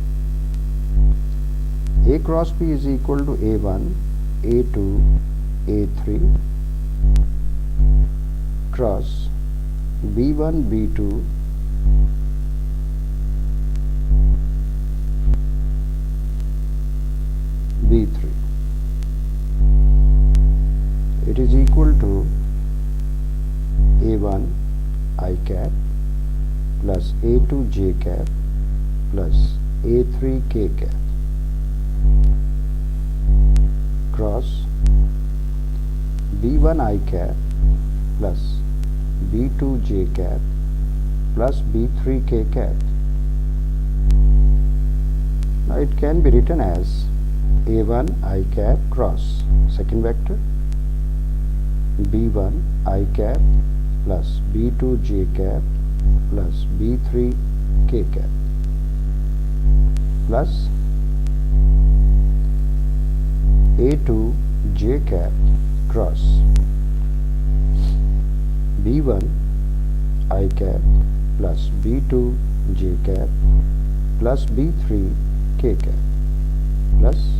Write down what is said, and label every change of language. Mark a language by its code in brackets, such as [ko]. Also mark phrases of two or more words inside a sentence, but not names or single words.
[en] A cross B is equal to A1, A2, A3 cross B1, B2, B3. It is equal to A1 I cap plus A2 j cap plus A3 k cap cross B1 I cap plus B2 j cap plus B3 k cap. Now it can be written as A1 I cap cross second vector B1 I cap plus B2 j cap plus B3 k cap plus A2 j cap cross B1 I cap plus B2 j cap plus B3 k cap plus